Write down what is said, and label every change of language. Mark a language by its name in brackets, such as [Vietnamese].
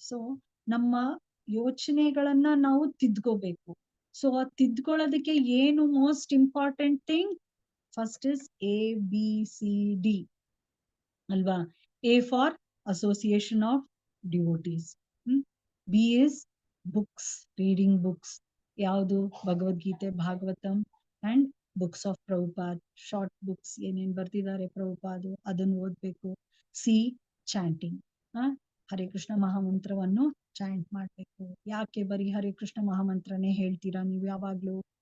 [Kannada] So ನಮ್ಮ ಯೋಚನೆಗಳನ್ನ ನಾವು ತಿದ್ಕೋಬೇಕು. So ಆ ತಿದ್ಕೊಳ್ಳೋದಕ್ಕೆ ಏನು most important thing? [English] First is ABCD ಅಲ್ವಾ? A for association of devotees. B is books, reading books. [Kannada] ಯಾವುದು? Bhagavad Gita, Bhagavatam [English] and books of Prabhupad, short books [Kannada] ಏನೇನ್ ಬರ್ತಿದ್ದಾರೆ ಪ್ರಭುಪಾದ್ ಅದನ್ನ ಓದ್ಬೇಕು. C chanting, Hare Krishna ಮಹಾಮಂತ್ರವನ್ನು chant ಮಾಡ್ಬೇಕು. ಯಾಕೆ ಬರೀ ಹರೇ ಕೃಷ್ಣ ಮಹಾಮಂತ್ರನೇ ಹೇಳ್ತೀರಾ ನೀವು ಯಾವಾಗ್ಲೂ?